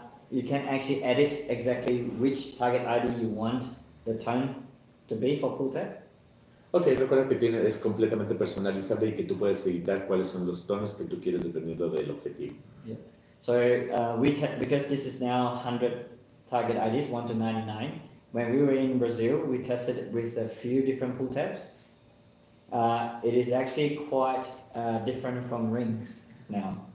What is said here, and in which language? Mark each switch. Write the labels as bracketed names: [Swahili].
[English] You can actually edit exactly which target ID you want the tone to be for pull tab. [Spanish] Ok, recuerda que es completamente personalizable y que tú puedes editar cuáles son los tonos que tú quieres dependiendo del objetivo. [English] So because this is now 100 target IDs, 1 to 99. When we were in Brazil, we tested it with a few different pull tabs. It is actually quite different from rings now.